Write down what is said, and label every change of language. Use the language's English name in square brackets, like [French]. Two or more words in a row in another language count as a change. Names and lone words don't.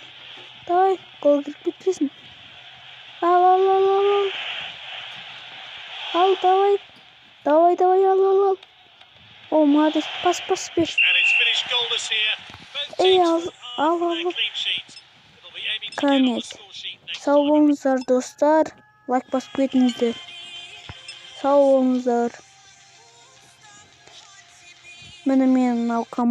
[Kazakh] Давай, гол кіріп кетпесін. Ал. Ал, давай. Давай, ал. О, молодец, пас бер. [English] And it's finished goalless here. Both [Kazakh] Эй, [English] teams [Kazakh] ал. [English] full of their clean sheets. They'll be aiming to get on the [Russian] Конец. [English] score sheet next [Kazakh] Сау [English] time. [Kazakh] болыңыздар, достар. Лайк басып кетіңіздер. Сау болыңыздар. Міне мен мынау